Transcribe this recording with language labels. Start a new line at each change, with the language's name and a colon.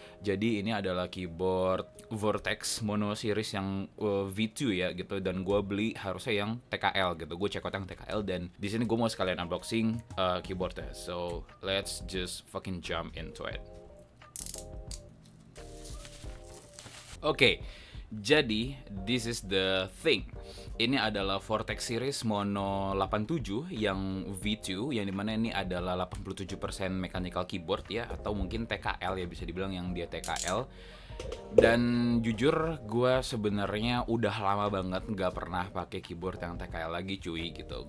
Indonesian: Jadi ini adalah keyboard Vortex Mono Series yang V2 ya gitu, dan gue beli harusnya yang TKL gitu. Gue check out yang TKL, dan di sini gue mau sekalian unboxing keyboardnya.
English: So let's just fucking jump into it.
Indonesian: Oke, jadi
English: this is the thing.
Indonesian: Ini adalah Vortex Series Mono 87 yang V2, yang dimana ini adalah 87% mechanical keyboard ya, atau mungkin TKL ya, bisa dibilang yang dia TKL. Dan jujur gue sebenarnya udah lama banget nggak pernah pakai keyboard yang TKL lagi cuy gitu.